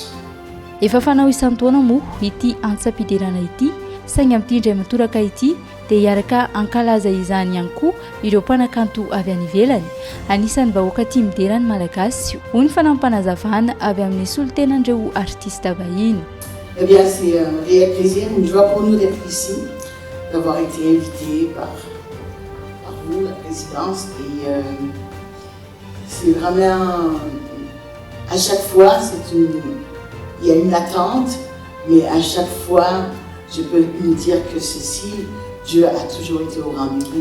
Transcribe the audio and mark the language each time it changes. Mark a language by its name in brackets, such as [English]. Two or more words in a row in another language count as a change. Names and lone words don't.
[Malagasy] Efa fanao isan-taona moa ity antsampidirana ity saingy amin'ity indray matoraka ity dia hiaraka ankalaza izany ihany koa ireo mpanakanto avy any ivelany. Anisan'ny vahoaka tia miderany malagasy hoy ny fanampanazavana avy amin'ny solotenandreo artiste vahiny. [French] Eh bien, c'est un réel plaisir, une joie pour nous d'être ici, d'avoir été invités par vous, la présidence. Et c'est vraiment, à chaque fois, il y a une attente, mais à chaque fois, je peux nous dire que ceci, Dieu a toujours été au rendez-vous.